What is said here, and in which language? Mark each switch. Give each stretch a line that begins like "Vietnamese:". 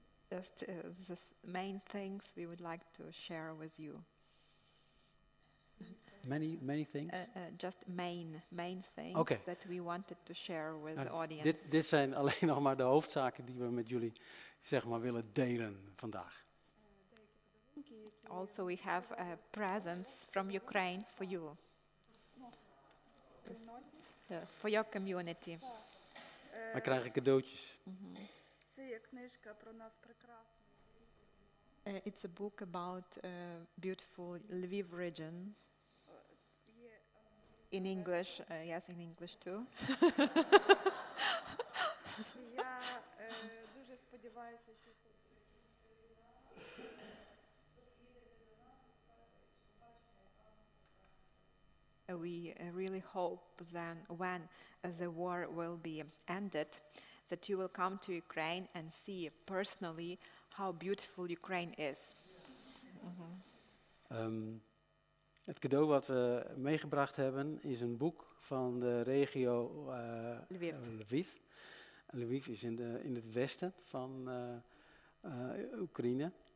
English: Just the main things we would like to share with you. Many things. Just main things Okay. that we wanted to share with the
Dutch: Nou,
English: audience.
Dutch: dit zijn alleen nog maar de hoofdzaken die we met jullie, zeg maar, willen delen vandaag.
English: Also, we have presents from Ukraine for you, for your community.
Dutch: Wij krijgen cadeautjes.
Ukrainian: Це є книжка про нас прекрасну.
English: It's a book about beautiful Lviv region.
Ukrainian: Є
English: In English, yes, in English too.
Ukrainian: я дуже сподіваюся, що
English: We really hope then when the war will be ended, that you will come to Ukraine and see personally how beautiful Ukraine is.
Dutch: Het cadeau wat we meegebracht hebben is een boek van de regio Lviv. Lviv. Lviv is in het westen van Oekraïne.